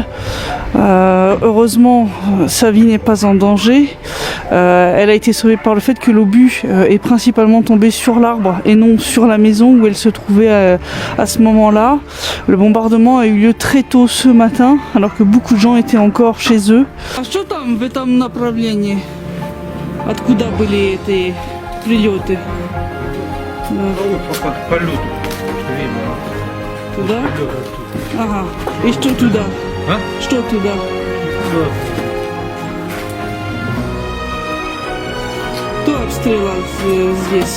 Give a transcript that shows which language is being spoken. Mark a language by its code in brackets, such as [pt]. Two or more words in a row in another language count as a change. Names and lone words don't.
[fr] Heureusement, sa vie n'est pas en danger. Elle a été sauvée par le fait que l'obus est principalement tombé sur l'arbre et non sur la maison où elle se trouvait à ce moment-là. Le bombardement a eu lieu très tôt ce matin, alors que beaucoup de gens étaient encore chez eux. [ru] Что там в этом направлении? Откуда были эти прилеты? Туда? Ага. И что туда? А? Что туда? Кто обстрелял здесь?